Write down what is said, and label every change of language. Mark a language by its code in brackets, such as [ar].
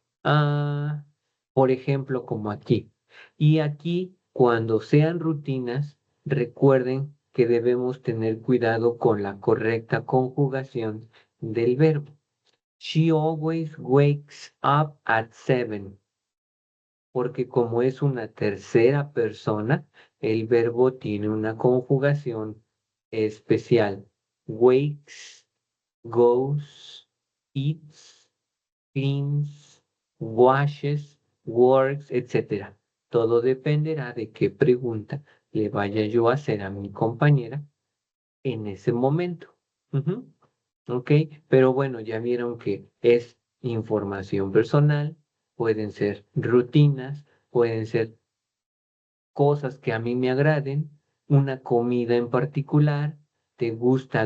[es] Ah, por ejemplo, como aquí. Y aquí, cuando sean rutinas, recuerden que debemos tener cuidado con la correcta conjugación del verbo. [en] She always wakes up at 7 [es] porque como es una tercera persona, el verbo tiene una conjugación especial. [en] Wakes, goes, eats, cleans, washes, works, etc. [es] Todo dependerá de qué pregunta le vaya yo a hacer a mi compañera en ese momento. Ujú. Ok, pero bueno, ya vieron que es información personal, pueden ser rutinas, pueden ser cosas que a mí me agraden, una comida en particular, ¿te gusta?